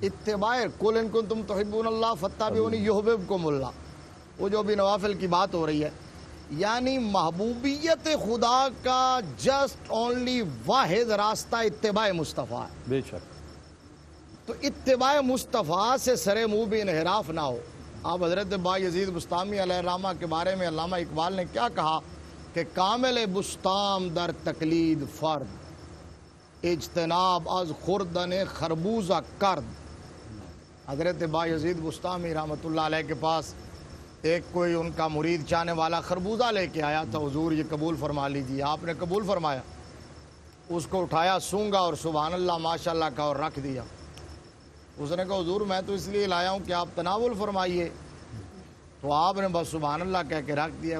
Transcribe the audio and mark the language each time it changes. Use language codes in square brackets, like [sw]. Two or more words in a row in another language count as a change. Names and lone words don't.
[ur] اتباع [ar] قل ان کنتم تحبون اللہ فاتبعونی یحببکم اللہ، [ur] وہ جو بھی نوافل کی بات ہو رہی ہے، یعنی محبوبیت خدا کا [en] just only [ur] واحد راستہ اتباع مصطفیٰ ہے۔ بے شک۔ تو اتباع مصطفیٰ سے سرے منہ بھی انحراف نہ ہو۔ آپ حضرت بایزید بسطامی علیہ الرحمہ کے بارے میں علامہ اقبال نے کیا کہا کہ [fa] کامل بسطام در تقلید فرد، اجتناب از خوردن خربوزہ کرد۔ [ur] حضرت بایزید بسطامی رحمۃ اللہ علیہ کے پاس ایک کوئی ان کا مرید چاہنے والا خربوزہ لے کے آیا تھا، حضور یہ قبول فرما لیجیے۔ آپ نے قبول فرمایا، اس کو اٹھایا، سونگا اور [ar] سبحان اللہ ماشاءاللہ [ur] کہا اور رکھ دیا۔ اس نے کہا حضور میں تو اس لیے لایا ہوں کہ آپ تناول فرمائیے، تو آپ نے بس [ar] سبحان اللہ [ur] کہہ کے رکھ دیا۔